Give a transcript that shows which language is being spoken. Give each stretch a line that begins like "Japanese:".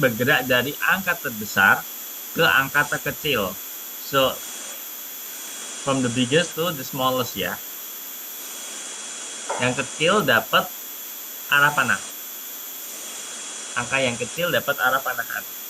Indonesian: Bergerak dari angka terbesar ke angka terkecil.
English: So, from the biggest to the smallest, ya.
Indonesian: Yang kecil dapat arah panah. Angka yang kecil dapat arah panahan.